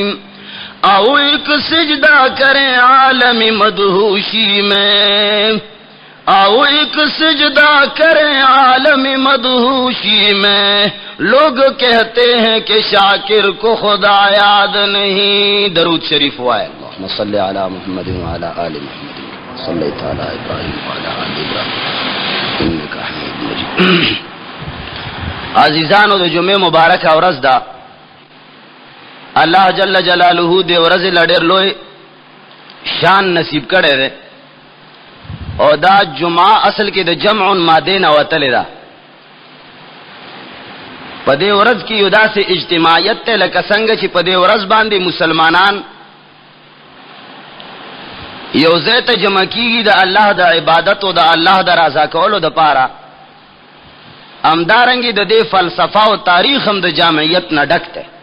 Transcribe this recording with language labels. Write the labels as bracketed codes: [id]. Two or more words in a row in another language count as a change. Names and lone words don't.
[ur] آؤ ایک سجدہ کریں عالم مدہوشی میں، آؤ ایک سجدہ کریں عالم مدہوشی میں، لوگ کہتے ہیں کہ شاکر کو خدا یاد نہیں۔ [ps] درود شریف وائے [ar] اللہم صلی علی محمد وعلی آل محمد صلی تعالی ابراہیم وعلی آل ابراہیم انک حمید مجید۔ [ps] عزیزانو د جمعہ مبارک ورځ ده، [ar] اللہ جل جلالہ [ps] دے ورځ لډیر لوی شان نصیب کړي ده، او دا جمعه اصل کې د جمع ماده نه وتلې ده۔ په دې ورځ کې یو داسې اجتماعیت ته لکه څنګه چې په دې ورځ باندې مسلمانان یو ځای ته جمع کیږي د الله د عبادت او د الله د رضا کولو د پاره، همدارنګه د دې فلسفه او تاریخ هم د جامعیت نه ډک ده۔